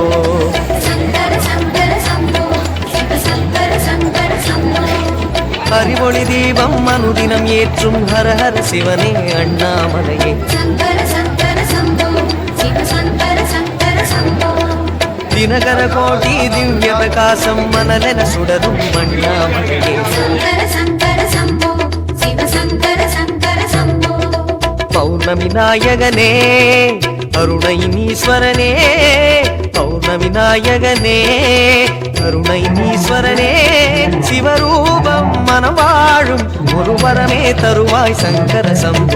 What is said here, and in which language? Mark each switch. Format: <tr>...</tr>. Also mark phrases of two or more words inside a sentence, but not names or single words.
<sa>शंकर शंकर शंभो शिव शंकर शंकर शंभो</sa> <ta>அறிவொளி தீபம் அனுதினம் ஏற்றும் ஹர ஹர சிவனே அண்ணாமலையே</ta> <sa>शंकर शंकर शंभो शिव शंकर शंकर शंभो</sa> <ta>தினகர கோடி திவ்ய பிரகாசம் மனலன் சுடரும் அண்ணாமலையே</ta> <sa>शंकर शंकर शंभो शिव शंकर शंकर शंभो</sa> <ta>பௌர்ணமி நாயகனே அருணைநீஸ்வரனே பௌர்ணமி நாயகனே அருணைநீஸ்வரனே சிவரூபம் மனவாளும் குருவரமே தருவாய்</ta> <sa>शंकर शंभो</sa>